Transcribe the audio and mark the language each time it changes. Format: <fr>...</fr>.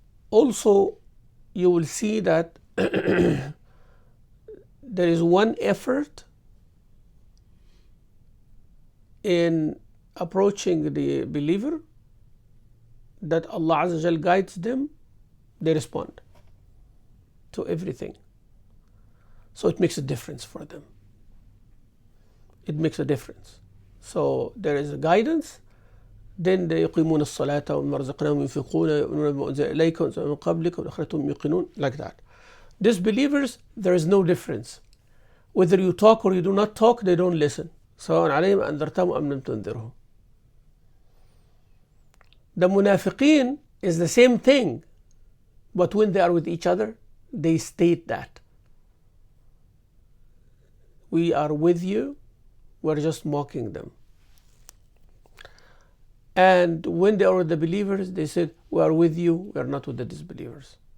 <en>Also, you will see that there is one effort in approaching the believer that Allah Azza wa Jal guides them, they respond to everything. So it makes a difference for them. It makes a difference. So there is a guidance. Then they</en> <ar>يقيمون الصلاة ومما رزقناهم ينفقون ويؤمنون بما أنزل إليك وأنزل من قبلك وبالآخرة هم يوقنون,</ar> <en>like that. Disbelievers, there is no difference. Whether you talk or you do not talk, they don't listen.</en> <ar>سواء عليهم أنذرتهم أم لم تنذرهم.</ar> <en>The munafiqeen is the same thing, but when they are with each other, they state that we are with you, we're just mocking them. And when they are with the believers, they said, we are with you, we are not with the disbelievers.</en>